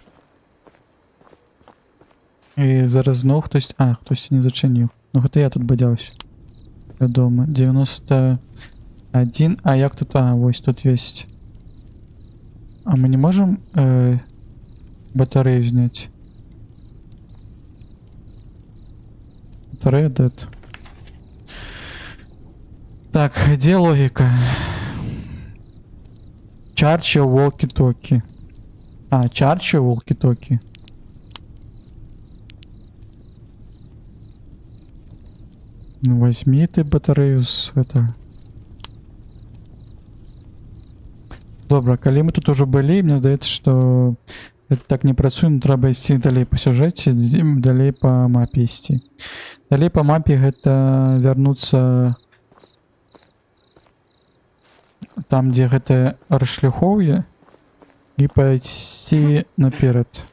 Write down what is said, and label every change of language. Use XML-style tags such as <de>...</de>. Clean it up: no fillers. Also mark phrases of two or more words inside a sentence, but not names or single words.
<be>І зараз зноў хтось не зачыніў. Ну гэта я тут бадзяўся. Вядома, 91. А як тут? Вось тут ёсць. А мы не можам батарею зняць? Батарея dead.</be> <ru>Так, где логика?</ru> <en>Charge your walkie-talkie. Charge your walkie-talkie.</en> <ru>Ну, возьми ты батарею с этого.</ru> <be>Добра, калі мы тут уже былі, мне здаецца, што это так не працуе, но трэба ісці далей па сюжэце, далей па мапе ісці. Далей па мапе гэта вярнуцца там, дзе гэта расшляхоўе, і пайсці наперад.</be>